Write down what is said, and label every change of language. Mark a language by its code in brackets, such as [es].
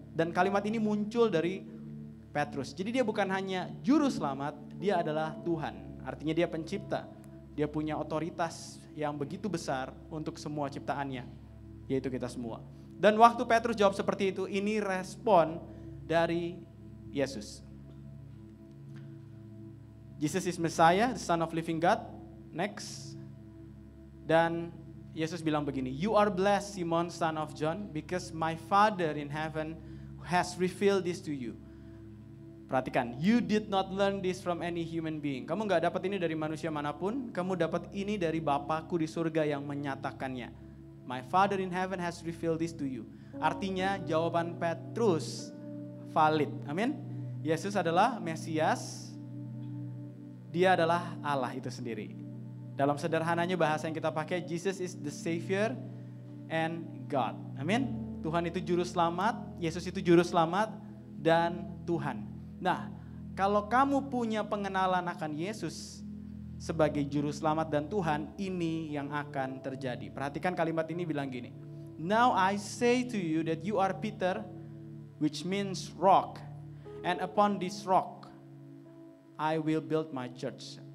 [id] Dan kalimat ini muncul dari Petrus. Jadi dia bukan hanya juru selamat, dia adalah Tuhan. Artinya dia pencipta. Dia punya otoritas yang begitu besar untuk semua ciptaannya, yaitu kita semua. Dan waktu Petrus jawab seperti itu, ini respon dari Yesus. [en] Jesus is Messiah, the Son of Living God. Next. [id] Dan Yesus bilang begini, [en] you are blessed Simon son of John, because my Father in heaven has revealed this to you. Perhatikan, you did not learn this from any human being. [id] Kamu gak dapat ini dari manusia manapun, kamu dapat ini dari Bapakku di surga yang menyatakannya. [en] My Father in heaven has revealed this to you. [id] Artinya jawaban Petrus valid. Amin. Yesus adalah Mesias, dia adalah Allah itu sendiri. Dalam sederhananya bahasa yang kita pakai, [en] Jesus is the Savior and God. [id] Amin. Tuhan itu juru selamat, Yesus itu juru selamat dan Tuhan. Nah, kalau kamu punya pengenalan akan Yesus sebagai juru selamat dan Tuhan, ini yang akan terjadi. Perhatikan kalimat ini bilang gini. [en] Now I say to you that you are Peter, which means rock, and upon this rock I will build my church.